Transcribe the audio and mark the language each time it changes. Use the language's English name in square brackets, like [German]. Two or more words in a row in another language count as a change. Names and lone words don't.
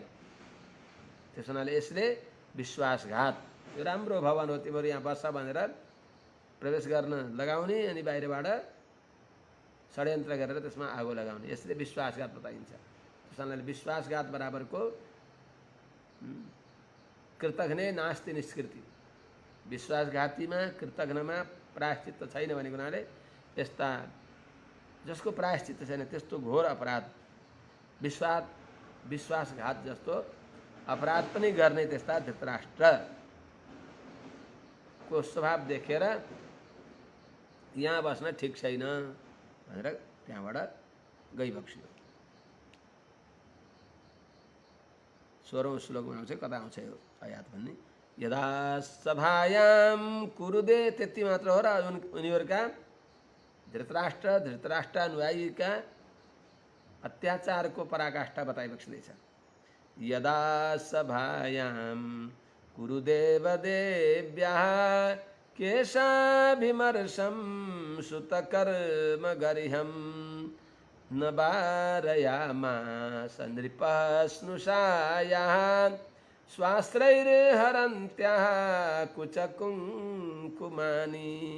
[Nepali] त्यस हुनाले यसले विश्वासघात, यो राम्रो भवन हो, तिमीहरू यहाँ बस्छ भनेर प्रवेश गर्न लगाउने अनि बाहिरबाट षड्यन्त्र गरेर त्यसमा आगो लगाउने, यसले विश्वासघात बताइन्छ। त्यसैले विश्वासघात बराबरको [Sanskrit] कृतघ्ने नास्ति निष्कृति। [Nepali] विश्वासघातीमा कृतघ्नमा प्रायश्चित्त छैन भनेको हुनाले यस्ता जसको प्रायश्चित्त छैन त्यस्तो घोर अपराध विश्वासघात जस्तो अपराध पनि गर्ने त्यस्ता धृतराष्ट्रको स्वभाव देखेर यहाँ बस्न ठिक छैन भनेर त्यहाँबाट गइबक्सियो। 16औं श्लोकमा आउँछ, कता आउँछ यो आयात भन्ने, [Sanskrit] यदा सभायाम कुरुदे, [Nepali] त्यति मात्र हो र उनीहरूका धृतराष्ट्रानुयायीका अत्याचारको पराकाष्ठा बताइबक्सिँदैछ। [Sanskrit] यदा सभायाम कुरुदेवदेव्याः केशाभिमर्शं सुतकर्म गरिहं न वारयामास नृपः स्नुषायाः स्वास्त्रैर्हरन्त्याः कुचकुङ्कुमानि।